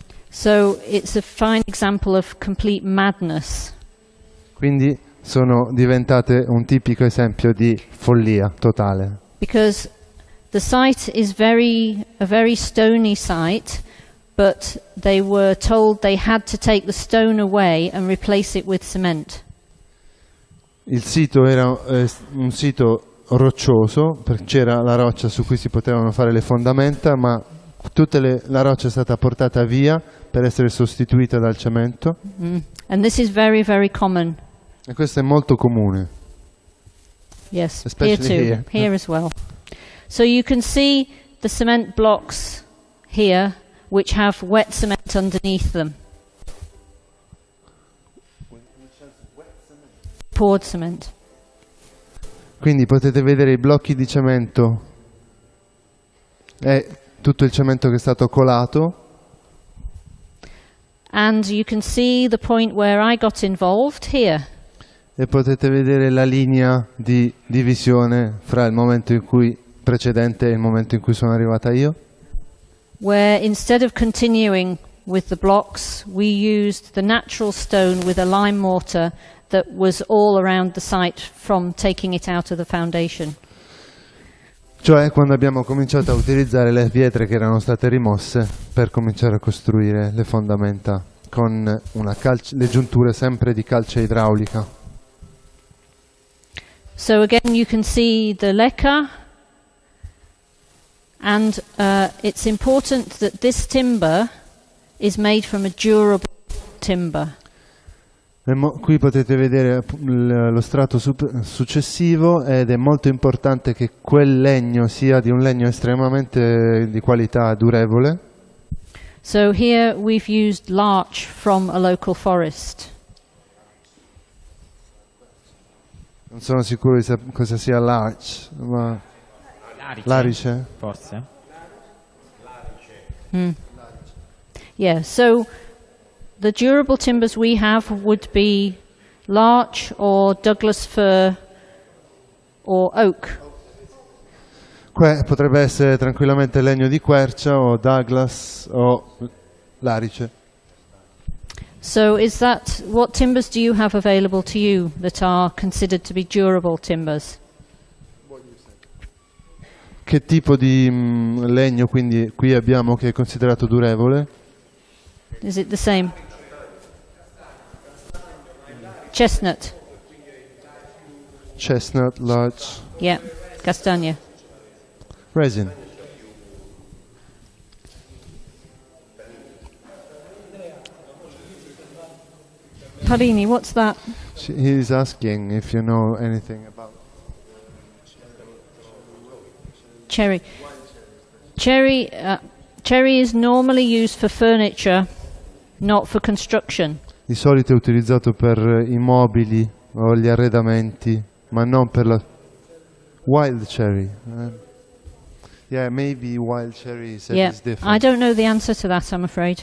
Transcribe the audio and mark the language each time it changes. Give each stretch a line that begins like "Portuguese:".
English: So it's a fine example of complete madness.
Italian: Quindi sono diventate un tipico esempio di follia totale.
English: Because the site is a very stony site, but they were told they had to take the stone away and replace it with cement.
Italian: Il sito era un sito roccioso, c'era la roccia su cui si potevano fare le fondamenta, ma la roccia è stata portata via per essere sostituita dal cemento.
English: And this is very, very common.
Italian: E questo è molto comune.
English: Yes, Especially here as well. So you can see the cement blocks here, which have wet cement underneath them. Poured cement.
Italian: Quindi potete vedere i blocchi di cemento e tutto il cemento che è stato colato.
English: And you can see the point where I got involved here.
Italian: E potete vedere la linea di divisione fra il momento precedente e il momento in cui sono arrivata io.
English: Where instead of continuing with the blocks, we used the natural stone with a lime mortar that was all around the site from taking it out of the foundation.
Italian: Cioè quando abbiamo cominciato a utilizzare le pietre che erano state rimosse per cominciare a costruire le fondamenta con le giunture sempre di calce idraulica.
English: So again you can see the leca, and it's important that this timber is made from a durable timber.
Italian: Qui potete vedere lo strato successivo ed è molto importante che quel legno sia di un legno estremamente di qualità durevole.
English: So here we've used larch from a local forest.
Italian: Non sono sicuro di cosa sia larch, ma larice? Forse.
English: Yeah, so the durable timbers we have would be larch or Douglas fir or oak.
Italian: Potrebbe essere tranquillamente legno di quercia o Douglas o larice.
English: So what timbers do you have available to you that are considered to be durable timbers?
Italian: Che tipo di legno quindi qui abbiamo che è considerato durevole?
English: Is it the same? Chestnut. Chestnut, larch. Yeah, castagna. Resin. Parini, what's that? He's asking if you know anything about cherry. Cherry is normally used for furniture, not for construction.
Italian: Di solito è utilizzato per i mobili o gli arredamenti, ma non per la
English: wild cherry. Yeah, maybe wild cherry is different. I don't know the answer to that, I'm afraid.